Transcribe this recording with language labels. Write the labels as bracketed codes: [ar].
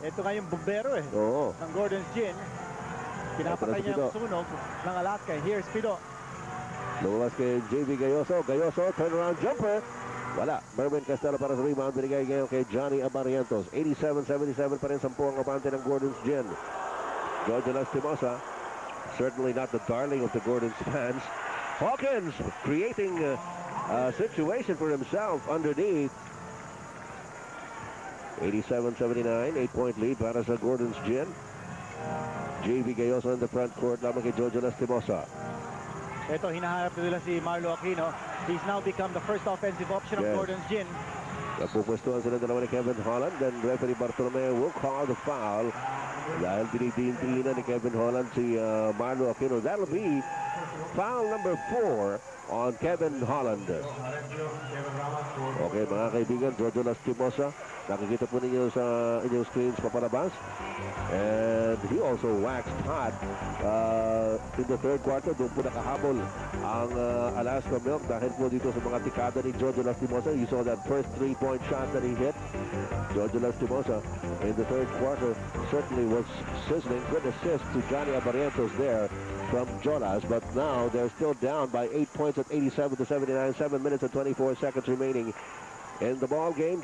[tl] Ito nga yung bumbero ng Gordon's Gin. Pinapatay niya ang sunog ng Alaska. [en] Here's Pino. [tl] Lumabas kay JV Gayoso. Gayoso, turnaround jumper. Wala. Merwin Castelo para sa rebound. Binigay ngayon kay Johnny Abarientos. 87-77 pa rin 10 ang abante ng Gordon's Gin. [en] Georgia Lastimosa, certainly not the darling of the Gordon's fans. Hawkins creating a situation for himself underneath. 87-79, 8-point lead [tl] para sa [en] Gordon's Gin. JV Gayoso in the front court [tl] naman kay [en] Georgia Lastimosa. [tl] Ito, hinahanap nila si Marlo Aquino. [en] He's now become the first offensive option of Gordon's Gin. [tl] Napupwestuhan sila dalawa ni [en] Kevin Holland. Then referee Bartolomeo will call the foul. [tl] Dahil dinidiin ni Kevin Holland si Marlo Aquino. [en] That'll be foul number 4 on Kevin Holland. [tl] Okay, mga kaibigan, Georgia Lastimosa. Nakikita po ninyo sa inyong screens papalabas. [en] And he also waxed hot in the third quarter. [tl] Doon po nakahabol ang Alaska Milk dahil po dito sa mga tikada ni Georgia Lastimosa. [en] You saw that first 3-point shot that he hit. Georgia Lastimosa in the third quarter certainly was sizzling. Good assist to Johnny Abarientos there from Jonas. But now they're still down by 8 points at 87-79. 7 minutes and 24 seconds remaining in the ball game.